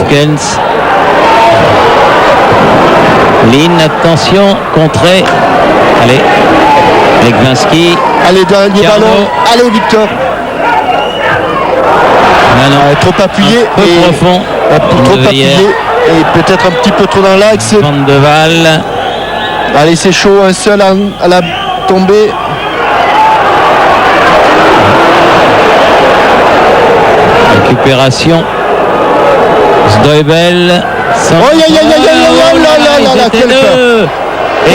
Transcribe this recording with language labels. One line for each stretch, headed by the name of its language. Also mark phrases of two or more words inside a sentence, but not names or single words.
French: Hofkens. Lynn, attention, contré. Allez, Legwinski. Allez, dernier Carnot. ballon. Allez, Victor. Maintenant, Trop appuyé. peu et profond. trop Van de appuyé. Veyer. Et peut-être un petit peu trop dans l'axe. Van de Waal. Allez, c'est chaud. Un seul à la tombée. Récupération. Zdeuvel. Oh, aïe, aïe, aïe, aïe, aïe, aïe, là, là, là, là, Ils étaient quel deux. Et